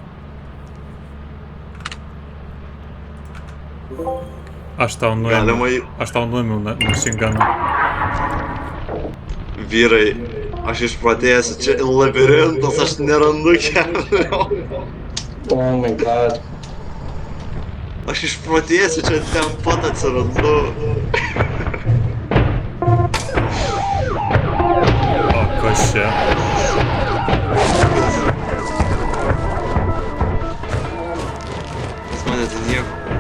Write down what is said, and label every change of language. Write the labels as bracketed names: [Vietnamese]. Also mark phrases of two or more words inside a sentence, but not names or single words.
[Lithuanian] Aš tau nuėmiau [English] machine guną. [Lithuanian] Vyrai, aš išpratėjęs, čia labirintas, aš nerandu kelio. [English] Oh my god. [Lithuanian] Aš išpratėjęs, čia ten pat atsirandu. O, kas čia? Pas mane tai nieko.